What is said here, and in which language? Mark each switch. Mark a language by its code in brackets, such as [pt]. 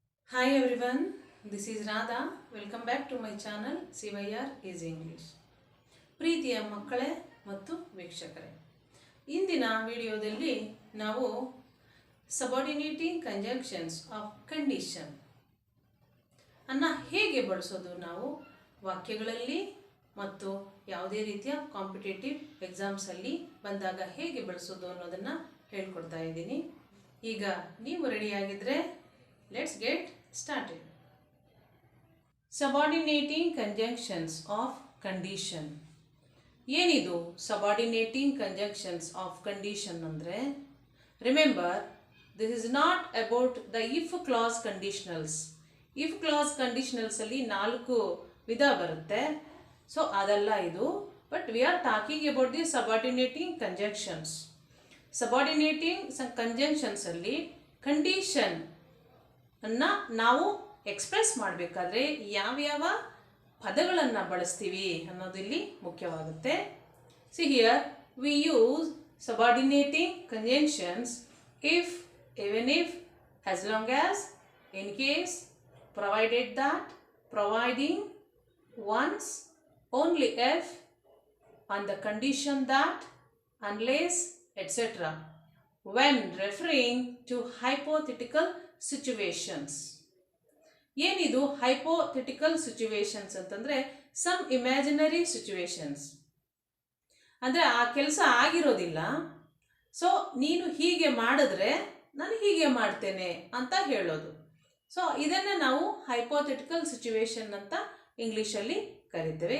[en] Hi everyone, this is Radha. Welcome back to my channel CYR is English. [kn] ಪ್ರೀತಿಯ ಮಕ್ಕಳೇ ಮತ್ತು ವೀಕ್ಷಕರೇ, ಇಂದಿನ ವಿಡಿಯೋದಲ್ಲಿ ನಾವು ಸಬಾರ್ಡಿನೇಟಿಂಗ್ ಕಂಜಂಕ್ಷನ್ಸ್ ಆಫ್ ಕಂಡೀಷನ್ ಅನ್ನು ಹೇಗೆ ಬಳಸೋದು ನಾವು ವಾಕ್ಯಗಳಲ್ಲಿ ಮತ್ತು ಯಾವುದೇ ರೀತಿಯ ಕಾಂಪಿಟೇಟಿವ್ ಎಕ್ಸಾಮ್ಸಲ್ಲಿ ಬಂದಾಗ ಹೇಗೆ ಬಳಸೋದು ಅನ್ನೋದನ್ನು ಹೇಳ್ಕೊಡ್ತಾ ಇದ್ದೀನಿ. ಈಗ ನೀವು ರೆಡಿಯಾಗಿದ್ದರೆ [en] let's get started. Subordinating conjunctions of condition. [kn] ಏನಿದು [en] subordinating conjunctions of condition [kn] ಅಂದರೆ, [en] remember this is not about the if clause conditionals. [kn] if clause conditionals ಅಲ್ಲಿ 4 ವಿಧ ಬರುತ್ತೆ, ಸೊ ಅದಲ್ಲ ಇದು. [en] but we are talking about the subordinating conjunctions. [kn] subordinating conjunctions ಅಲ್ಲಿ condition ಅನ್ನು ನಾವು ಎಕ್ಸ್ಪ್ರೆಸ್ ಮಾಡಬೇಕಾದ್ರೆ ಯಾವ್ಯಾವ ಪದಗಳನ್ನು ಬಳಸ್ತೀವಿ ಅನ್ನೋದು ಇಲ್ಲಿ ಮುಖ್ಯವಾಗುತ್ತೆ. [en] See here we use subordinating conjunctions if, even if, as long as, in case, provided that, providing, once, only if, on the condition that, unless, etc. when referring to hypothetical situations. [kn] ಏನಿದು hypothetical situations ಅಂತಂದರೆ, [en] some imaginary situations [kn] ಅಂದರೆ ಆ ಕೆಲಸ ಆಗಿರೋದಿಲ್ಲ, so ನೀನು ಹೀಗೆ ಮಾಡಿದ್ರೆ ನಾನು ಹೀಗೆ ಮಾಡ್ತೇನೆ ಅಂತ ಹೇಳೋದು. ಸೊ ಇದನ್ನು ನಾವು ಹೈಪೋಥೆಟಿಕಲ್ ಸಿಚುವೇಶನ್ ಅಂತ ಇಂಗ್ಲೀಷಲ್ಲಿ ಕರಿತೇವೆ.